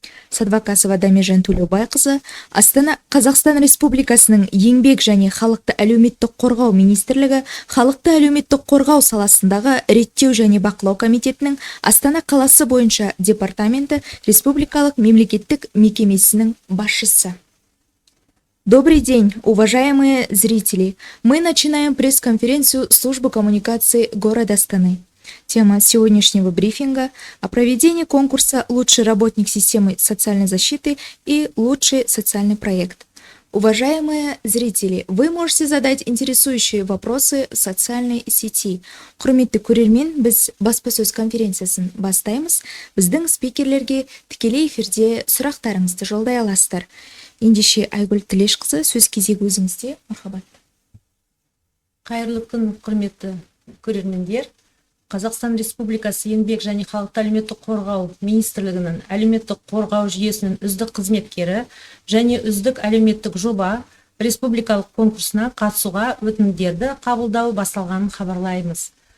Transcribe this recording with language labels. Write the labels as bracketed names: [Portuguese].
[Kazakh] Садвакасова Дамежан Төлеубайқызы, Астана Қазақстан Республикасының еңбек және халықты әлеуметтік қорғау министрлігі халықты әлеуметтік қорғау саласындағы реттеу және бақылау комитетінің Астана қаласы бойынша департаменті республикалық мемлекеттік мекемесінің басшысы. [Russian] Добрый день, уважаемые зрители! Мы начинаем пресс-конференцию службы коммуникации города Астаны. Тема сегодняшнего брифинга о проведении конкурса «Лучший работник системы социальной защиты» и «Лучший социальный проект». Уважаемые зрители, вы можете задать интересующие вопросы в социальной сети. [Kazakh] Құрметті көрермен, біз баспасөз конференциясын бастаймыз. Біздің спикерлерге тікелей эфирде сұрақтарыңызды жолдай аласыздар. Ендеше Айгүл Тілешқызы, сөз кезегі өзіңізде. Мархабат. Қайырлы күн, құрметті көрермендер. Қазақстан Республикасы еңбек және халықты әлеуметтік қорғау министрлігінің әлеуметтік қорғау жүйесінің үздік қызметкері және үздік әлеуметтік жоба республикалық конкурсына қатысуға өтінімдерді қабылдау басталғанын хабарлаймыз.